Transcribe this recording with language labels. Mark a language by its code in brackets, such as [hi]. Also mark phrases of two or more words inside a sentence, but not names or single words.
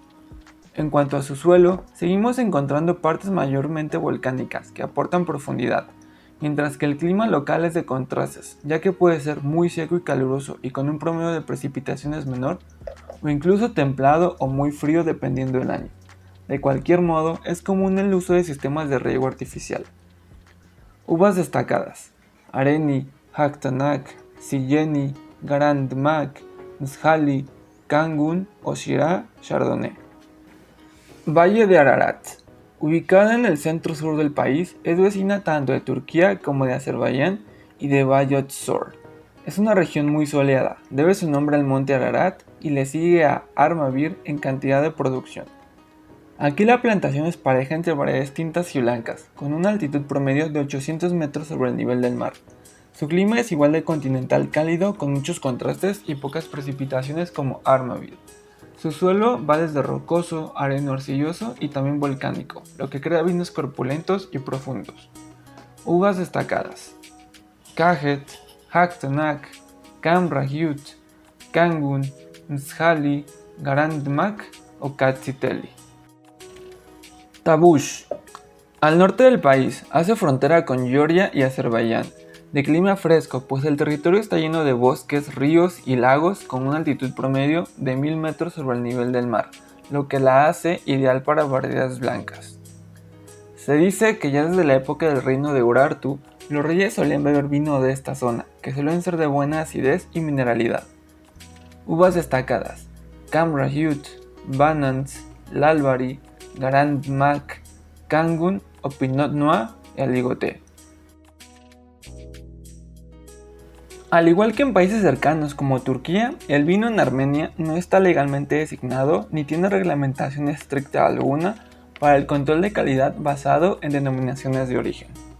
[es] En cuanto a su suelo, seguimos encontrando partes mayormente volcánicas que aportan profundidad, mientras que el clima local es de contrastes, ya que puede ser muy seco y caluroso y con un promedio de precipitaciones menor, o incluso templado o muy frío dependiendo del año. De cualquier modo, es común el uso de sistemas de riego artificial. Uvas destacadas: Areni, Haktanak, Silleni, Grand Mac, Nshali, Kangun, Oshira, Chardonnay. Valle de Ararat. Ubicada en el centro-sur del país, es vecina tanto de Turquía como de Azerbaiyán y de Bayotzor. Es una región muy soleada, debe su nombre al monte Ararat y le sigue a Armavir en cantidad de producción. Aquí la plantación es pareja entre variedades tintas y blancas, con una altitud promedio de 800 metros sobre el nivel del mar. Su clima es igual de continental cálido con muchos contrastes y pocas precipitaciones como Armavir. Su suelo va desde rocoso, areno-arcilloso y también volcánico, lo que crea vinos corpulentos y profundos. Uvas destacadas: Kajet, Haktanak, Kamrahyut, Kangun, Nshali, Grand Mac o Katsiteli. Tavush. Al norte del país, hace frontera con Georgia y Azerbaiyán. De clima fresco, pues el territorio está lleno de bosques, ríos y lagos con una altitud promedio de 1000 metros sobre el nivel del mar, lo que la hace ideal para variedades blancas. Se dice que ya desde la época del reino de Urartu, los reyes solían beber vino de esta zona, que suelen ser de buena acidez y mineralidad. Uvas destacadas: Kamrahyut, Banans, Lalbari, Grand Mac, Kangun o Pinot Noir y Aligoté. Al igual que en países cercanos como Turquía, el vino en Armenia no está legalmente designado ni tiene reglamentación estricta alguna para el control de calidad basado en denominaciones de origen.